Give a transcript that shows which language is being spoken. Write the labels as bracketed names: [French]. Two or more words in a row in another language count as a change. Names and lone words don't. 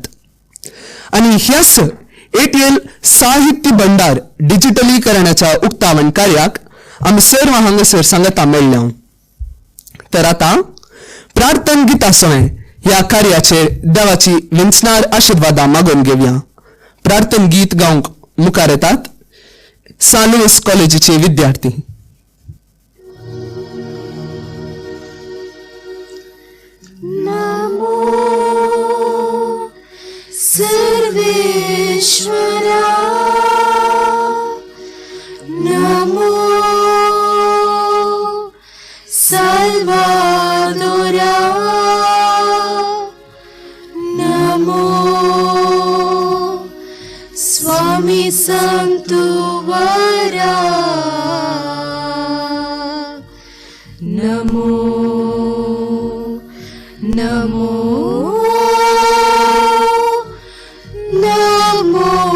[Konkani] आनी ह्याच एटीएल साहित्य भंडार डिजिटलीकरणाच्या उक्तावण कार्याक आमी सर्व हांगासर सांगता मेळ्ळ्या. तर आतां प्रार्थन गितासोय ह्या कार्याचेर देवाची विंचणार आशिर्वादां मागून घेवया. प्रार्थन गीत गावंक मुखार येतात सा लुईस कॉलेजीचे विद्यार्थी. नमो सर्वेश्वरा, नमो साल्वादोरा, नमो स्वामी संतुवरा, नमो नमो नमो.